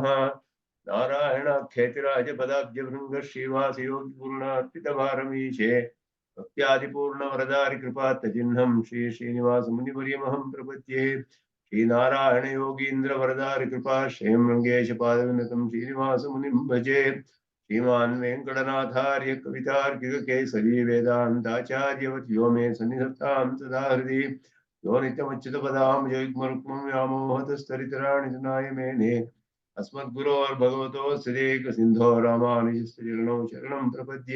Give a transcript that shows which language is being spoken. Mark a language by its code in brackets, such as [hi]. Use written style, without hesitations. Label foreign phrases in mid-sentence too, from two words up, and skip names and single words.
[sa] ನಾರಾಯಣಾಖ್ಯೇತಿರಾಜ ಪದಾಬ್ಜಭೃಂಗ ಶ್ರೀವಾಸಯೋಗಿ ಗುರುಣಾರ್ಪಿತಭಾರಮೀಶೆ ಭಕ್ತ್ಯಾದಿಪೂರ್ಣ ವರದಾರಿ ಕೃಪಾತ್ತಚಿಹ್ನಂ ಶ್ರೀ ಶ್ರೀನಿವಾಸ ಮುನಿವರ್ಯಮಹಂ ಪ್ರಪದ್ಯೆ. ಶ್ರೀನಾರಾಯಣ ಯೋಗೀಂದ್ರ ವರದಾರಿ ಕೃಪಾಶ್ರಯಂ ರಂಗೇಶ ಪಾದವಿನತಂ ಶ್ರೀನಿವಾಸ ಮುನಿಂ ಭಜೆ. श्रीमान् वेंकटनाथार्य कवितार्किक केसरी वेदांताचार्यवर्यो मे सन्निधत्तां सदा हृदि यो नित्यमच्युतपदां जयुग्मरुक्मं व्यामोहतस्तरितराणि तनाय मेने अस्मद्गुरोर्भगवतोऽस्य देकसिन्धो रामानुजस्य चरणौ शरणं प्रपद्ये.